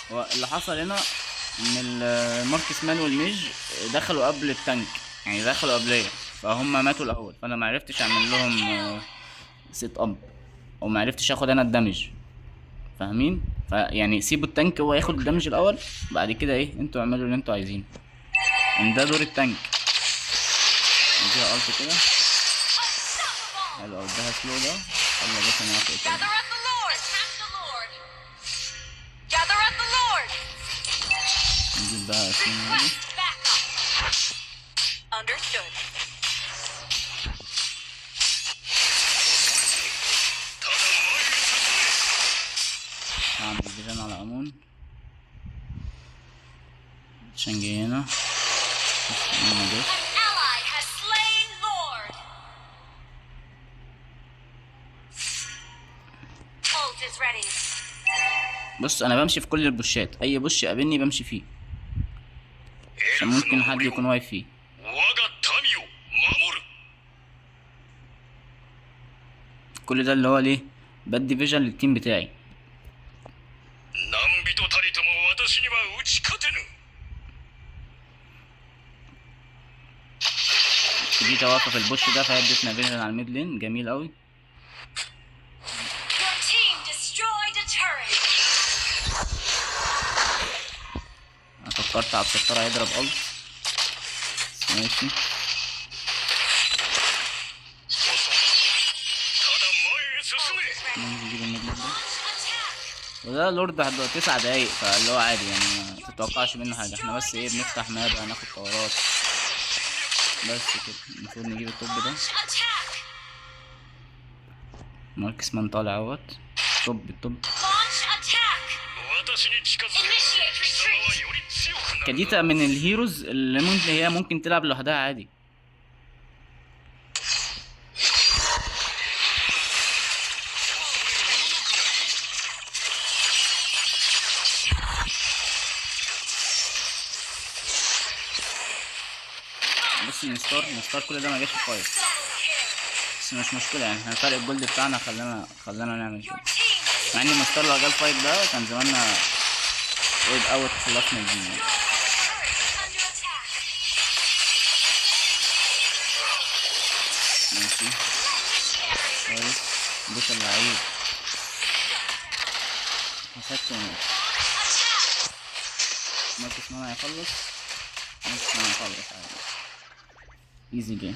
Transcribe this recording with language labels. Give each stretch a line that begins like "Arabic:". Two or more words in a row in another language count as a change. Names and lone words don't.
Arabic: اللي حصل هنا ان الماركس مان والميج دخلوا قبل التانك، يعني دخلوا قبليا، فهم ماتوا الاول، فانا معرفتش اعمل لهم
English: set up,
Arabic: ومعرفتش اخد انا الدمج، فاهمين؟ فيعني سيبوا التانك هو ياخد الدمج الاول، بعد كده ايه انتوا اعملوا اللي انتوا عايزينه، ان ده دور التانك. اديها الت كده، حلو اوي، اديها سلو ده، يلا يا باشا نعرف ايه
English: Gather up the Lord! Attack the Lord! Gather up the Lord!
Arabic: نجيب بقى اسمه دي.
English: Request backup! Understood.
Arabic: هعمل فيجن على امون عشان جاي هنا.
English: An ally has slain Lord! Ult is ready.
Arabic: بص انا بمشي في كل البوشات، اي بوش يقابلني بمشي فيه، عشان ممكن حد يكون واقف فيه.
Japanese: 我が民を守る。
Arabic: كل ده اللي هو ليه بدي فيجن للتيم بتاعي.
Japanese: 何人たりとも私には打ち勝てぬ。
Arabic: دي واقفه في البوش ده، فهي ادتنا فيجن على
English: mid lane,
Arabic: جميل قوي.
English: Your team destroyed a turret!
Arabic: انا فكرت عبد الستار هيضرب الت، ماشي.
Japanese: ただ前へ進
English: Ult
Japanese: め。
English: is ready.
Arabic: نجيب
English: mid lane
Arabic: ده،
English: Attack!
Arabic: وده لورد 9 دقايق، فاللي هو عادي يعني ما تتوقعش منه حاجه. احنا بس ايه بنفتح ماب، هناخد طورات بس كده. المفروض نجيب التوب ده.
English: Launch attack!
Arabic: ماركس مان طالع اهوت، توب التوب.
English: Launch attack!
Japanese: 私に近づけ。
English: Initiate
Japanese: 貴様は
English: retreat!
Japanese: より強くなる。
Arabic: كديتا من الهيروز اللي هي ممكن تلعب لوحدها عادي. بص نستار كل ده ما جاش في فايت، بس مش مشكلة يعني، احنا فرق الجولد بتاعنا خلانا نعمل
English: Your
Arabic: كده.
English: team
Arabic: مع ان مستر لو جه الفايت ده كان زماننا
English: wiped out,
Arabic: خلصنا الجيم يعني.
English: turret is under attack!
Arabic: ماشي
English: Legendary!
Arabic: كويس، بوش اللعيب مسكته ونقف.
English: Attack!
Arabic: ماركس مان هيخلص، ماركس مان هيخلص عادي،
English: easy game.